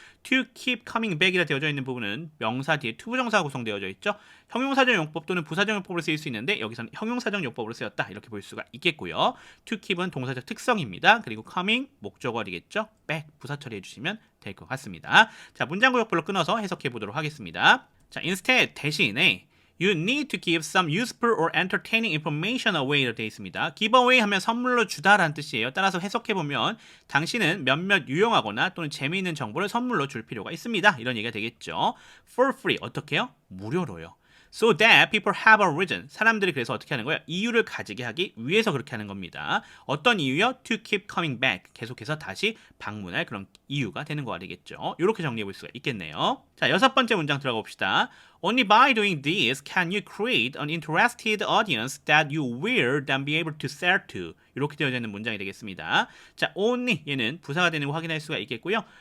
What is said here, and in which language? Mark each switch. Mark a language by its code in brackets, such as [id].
[en] to keep coming back [ko] 이라 되어져 있는 부분은 명사 뒤에 투부정사가 구성되어져 있죠. 형용사적 용법 또는 부사적 용법으로 쓰일 수 있는데 여기서는 형용사적 용법으로 쓰였다. 이렇게 볼 수가 있겠고요. to keep은 동사적 특성입니다. 그리고 coming 목적어 되겠죠. back 부사 처리해 주시면 될 것 같습니다. 자, 문장 구역별로 끊어서 해석해 보도록 하겠습니다. [en] 자, instead [ko] 대신에 [en] You need to give some useful or entertaining information away로 [ko] 되어 있습니다. give away 하면 선물로 주다라는 뜻이에요. 따라서 해석해보면 당신은 몇몇 유용하거나 또는 재미있는 정보를 선물로 줄 필요가 있습니다. 이런 얘기가 되겠죠. [en] For free [ko] 어떻게 해요? 무료로요. [en] So that people have a reason. [ko] 사람들이 그래서 어떻게 하는 거예요? 이유를 가지게 하기 위해서 그렇게 하는 겁니다. 어떤 이유요? [en] To keep coming back. [ko] 계속해서 다시 방문할 그런 이유가 되는 거가 되겠죠. 이렇게 정리해 볼 수가 있겠네요. 자, 여섯 번째 문장 들어가 봅시다. [en] Only by doing this can you create an interested audience that you will then be able to sell to. [ko] 이렇게 되어져 있는 문장이 되겠습니다. 자, only 얘는 부사가 되는 거 확인할 수가 있겠고요.